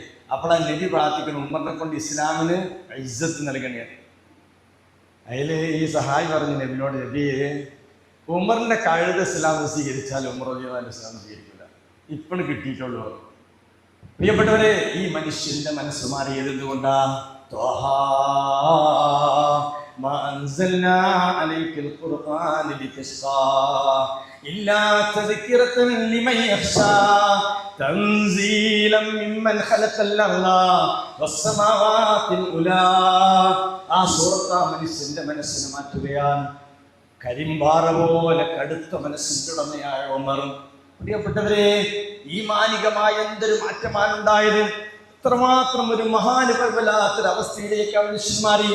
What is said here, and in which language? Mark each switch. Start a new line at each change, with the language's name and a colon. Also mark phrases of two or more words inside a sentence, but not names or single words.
Malayalam: അപ്പോഴാണ് നബി പ്രാർത്ഥിക്കണം ഉമറിനെ കൊണ്ട് ഇസ്ലാമിന് ഇസ്സത്ത് നൽകണേ. അതിൽ ഈ സഹായി പറഞ്ഞു നബിനോട്, നബിയെ ഉമറിന്റെ കഴുത ഇസ്ലാം സ്വീകരിച്ചാൽ ഉമർ
Arabic: رضي الله عنه
Malayalam: ഇസ്ലാം സ്വീകരിക്കില്ല. ഇപ്പോഴും കിട്ടിയിട്ടുള്ളൂ. പ്രിയപ്പെട്ടവരെ, ഈ മനുഷ്യന്റെ മനസ്സ് മാറിയത് എന്തുകൊണ്ടാ?
Arabic: ما أنزلنا عليك القرآن لتشقى إلا تذكرة لمن يخشى تنزيلا ممن خلق الأرض والسماوات العلى.
Malayalam: ആ സൂറത്ത് ആ മനുഷ്യന്റെ മനസ്സിനെ മാറ്റുകയാണ്. കരിമ്പാറ പോലെ കടുത്ത മനസ്സിന്റെ ഉടമയായ ഉമർ. പ്രിയപ്പെട്ടവരെ, ഈ മാനികമായ എന്തൊരു മാറ്റമാണ് ഉണ്ടായത്! അത്രമാത്രം ഒരു മഹാനുഭവലാത്തൊരവസ്ഥയിലേക്ക് ആ മനുഷ്യൻ മാറി.